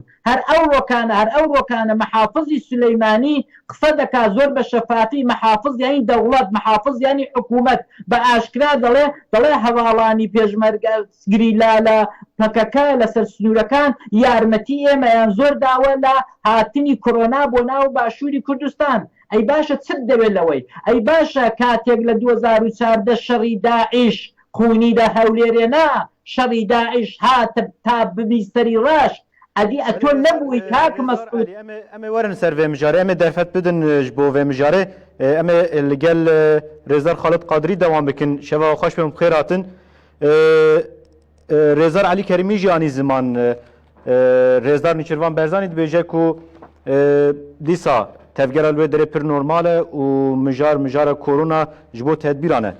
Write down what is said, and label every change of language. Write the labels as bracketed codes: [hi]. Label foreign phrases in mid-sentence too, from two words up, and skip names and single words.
[ckb] هەر ئەو ڕۆکانە مەحافظی سولەیمانی قسە دەکا زۆر بە شەفاتی مەحافظ یانی دەوڵەت مەحافظ یانی حکوومەت بە ئاشکرا دەڵێ هەواڵانی پێشمەرگە گریلا لە پەکەکە لەسەر سنوورەکان یارمەتی ئێمەیان زۆر داوە لە هاتنی کۆرۆنا بۆ ناو باشووری کوردستان. ئەی باشە چت دەوێت لەوەی ئەی باشە کاتێک لە 2014 شەڕی داعیش خونی لە هەولێرێنا شەڕی داعیش هاتە تا ببیستەری ڕاش ئەدی ئەتۆ نەبووی کاک مەسعود. [ku] ئەمێ وەرن سەر vê mijarê em ê derfet bidin ji bo vê mijarê em ê li gel Rêzar Xalit Qadirî dewam bikin şeva xweş pê bixêr hatin. Rêzar Elî Kerimî jî anî ziman Rêzdar Nîçîrvan Berzanî dibêje ku dîsa tevgera li wê derê pir normal e û mijara korona ji bo tedbîran e.